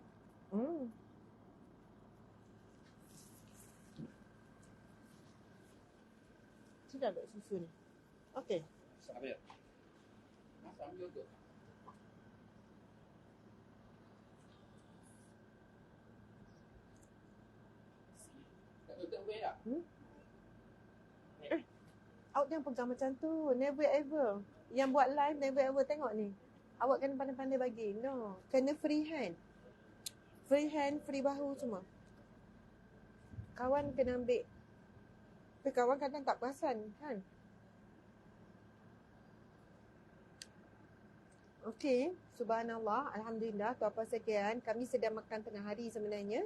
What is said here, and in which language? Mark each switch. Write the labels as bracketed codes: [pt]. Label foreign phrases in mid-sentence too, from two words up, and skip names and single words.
[ms] Sudah ada susu ni. Okey. Apa dia? Masam juga. Tak tutup boleh tak? Awak jangan pegang macam tu. [en] Never ever. [ms] Yang buat [en] live never ever [ms] tengok ni. Awak kena pandai-pandai bagi. No. Kena [en] free hand. Free hand, free [ms] bahu semua. Kawan kena ambil. Tapi kawan kadang tak perasan kan. Okey. Subhanallah. Alhamdulillah. Tuan-puan sekalian. Kami sedang makan tengah hari sebenarnya.